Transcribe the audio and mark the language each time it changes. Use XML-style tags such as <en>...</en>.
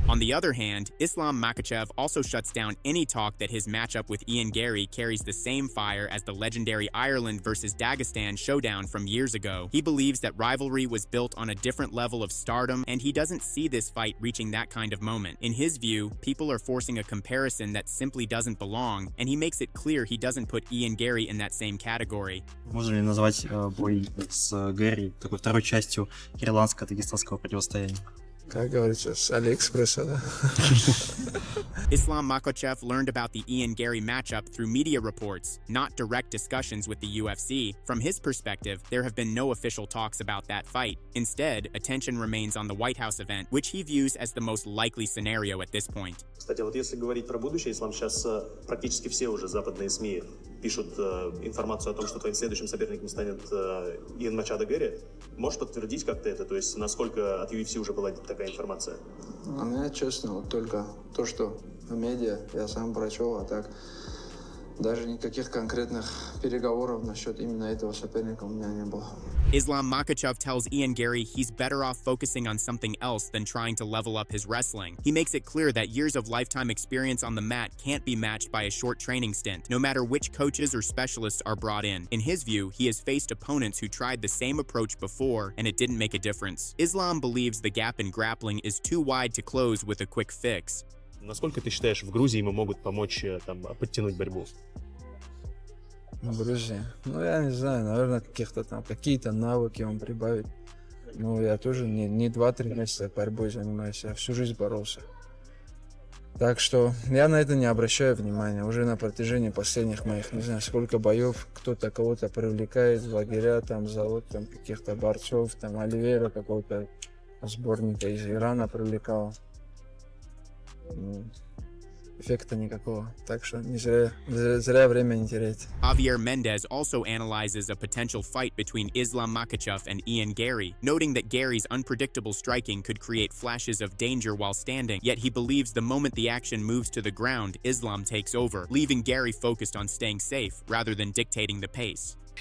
<en>On the other hand, Islam Makhachev also shuts down any talk that his matchup with Ian Garry carries the same fire as the legendary Ireland versus Dagestan showdown from years ago. He believes that rivalry was built on a different level of stardom, and he doesn't see this fight reaching that kind of moment. In his view, people are forcing a comparison that simply doesn't belong, and he makes it clear he doesn't put Ian Garry in that same category.</en> <ru>Можно ли назвать бой с Гэри такой второй частью ирландско-дагестанского противостояния? Как говорится, с Алиэкспресса, да?</ru> <en>Islam Makhachev learned about the Ian Garry matchup through media reports, not direct discussions with the UFC. From his perspective, there have been no official talks about that fight. Instead, attention remains on the White House event, which he views as the most likely scenario at this point.</en> <ru>Кстати, вот если говорить про будущее, Ислам, сейчас практически все уже западные СМИ пишут информацию о том, что твоим следующим соперником станет Иан Мачадо Гарри. Можешь подтвердить как-то это? То есть насколько от UFC уже была такая информация? У меня, честно, вот только то, что в медиа я сам прочел, а так даже никаких конкретных переговоров насчет именно этого соперника у меня не было.</ru> <en>Islam Makhachev tells Ian Garry he's better off focusing on something else than trying to level up his wrestling. He makes it clear that years of lifetime experience on the mat can't be matched by a short training stint, no matter which coaches or specialists are brought in. In his view, he has faced opponents who tried the same approach before, and it didn't make a difference. Islam believes the gap in grappling is too wide to close with a quick fix.</en> <ru>Насколько ты считаешь, в Грузии ему могут помочь там подтянуть борьбу? В Грузии. Ну, я не знаю, наверное, какие-то навыки он прибавит. Ну, я тоже не 2-3 месяца борьбой занимаюсь, я всю жизнь боролся. Так что я на это не обращаю внимания. Уже на протяжении последних моих, не знаю, сколько боев кто-то кого-то привлекает, в лагеря, там, зовут там каких-то борцов, там, Оливера какого-то сборника из Ирана привлекал. Эффекта никакого, так что не зря время не терять.</ru> <en>Javier Mendez also analyzes a potential fight between Islam Makhachev and Ian Garry, noting that Garry's unpredictable striking could create flashes of danger while standing, yet he believes the moment the action moves to the ground, Islam takes over, leaving Garry focused on staying safe rather than dictating the pace.</en>